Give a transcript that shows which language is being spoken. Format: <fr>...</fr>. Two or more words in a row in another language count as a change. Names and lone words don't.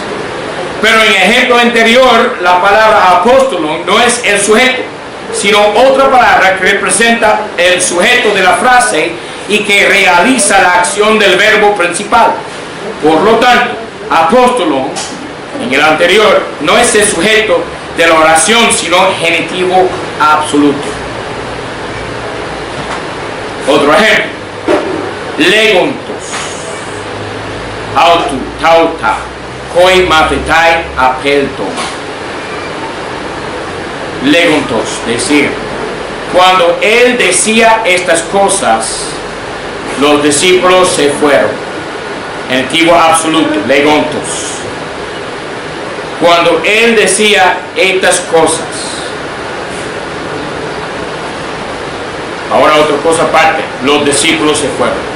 <es>Pero en el ejemplo anterior, la palabra apóstolo no es el sujeto, sino otra palabra que representa el sujeto de la frase y que realiza la acción del verbo principal. Por lo tanto, apóstolo, en el anterior, no es el sujeto de la oración, sino genitivo absoluto. Otro ejemplo,</es> <el>λέγοντος αὐτοῦ ταῦτα οἱ μαθηταὶ ἀπῆλθον.</el> <es>Legontos, decir, cuando él decía estas cosas, los discípulos se fueron. Genitivo absoluto, legontos. Cuando él decía estas cosas. Ahora otra cosa aparte, los discípulos se fueron.</es>